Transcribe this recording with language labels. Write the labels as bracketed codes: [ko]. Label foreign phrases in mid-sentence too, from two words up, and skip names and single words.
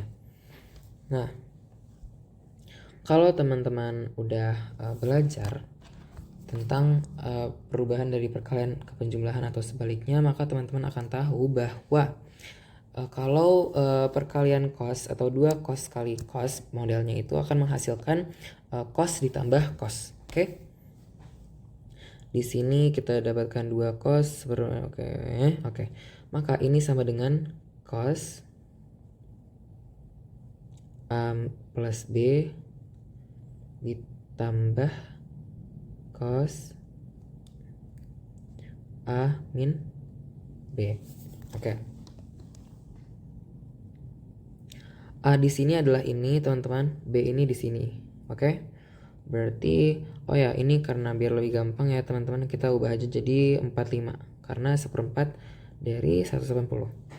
[id] Nah, kalau teman-teman udah belajar tentang perubahan dari perkalian ke penjumlahan atau sebaliknya, maka teman-teman akan tahu bahwa kalau perkalian cos atau 2 cos kali cos modelnya itu akan menghasilkan cos ditambah cos. Oke? Di sini kita dapatkan 2 cos. Oke. Maka ini sama dengan cos A plus B ditambah cos A min B. Oke. A di sini adalah ini, teman-teman. B ini di sini. Oke. Berarti ini karena biar lebih gampang ya, teman-teman, kita ubah aja jadi 45 karena 1/4 dari 180.